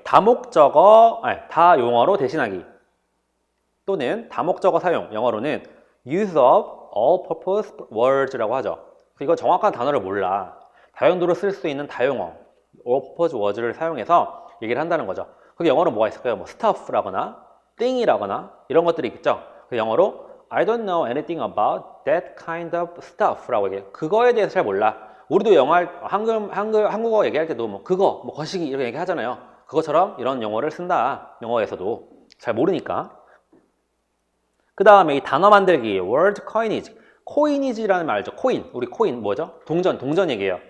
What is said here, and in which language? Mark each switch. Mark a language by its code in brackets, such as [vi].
[ko] 다목적어, 아니, 다용어로 대신하기 또는 다목적어 사용, 영어로는 use of all-purpose words라고 하죠. 이거 정확한 단어를 몰라. 다용도로 쓸 수 있는 다용어, all-purpose words를 사용해서 얘기를 한다는 거죠. 그게 영어로 뭐가 있을까요? 뭐 stuff라거나 thing이라거나 이런 것들이 있겠죠. 그 영어로 [en] I don't know anything about that kind of stuff라고 [ko] 얘기해요. 그거에 대해서 잘 몰라. 우리도 한국어 얘기할 때도 뭐 그거, 뭐 거시기 이렇게 얘기하잖아요. 그것처럼 이런 용어를 쓴다. 영어에서도 잘 모르니까. 그 다음에 이 단어 만들기, word coinage. 코이니지라는 말 알죠? 코인. 우리 코인 뭐죠? 동전 얘기예요.